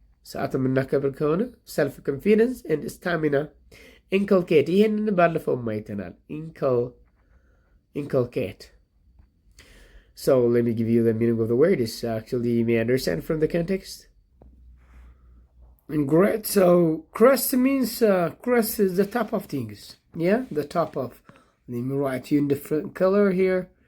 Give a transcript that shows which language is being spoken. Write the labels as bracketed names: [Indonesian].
[Amharic] ሰዓት የምናከብር ከሆነ [English] self confidence and stamina [Amharic] inculcate ይሄንን ባለፈውም አይተናል። inculcate. [English] So let me give you the meaning of the word. Is actually you may understand from the context. Great. So crust means crust is the top of things. Yeah, the top of. Let me write you in different color here.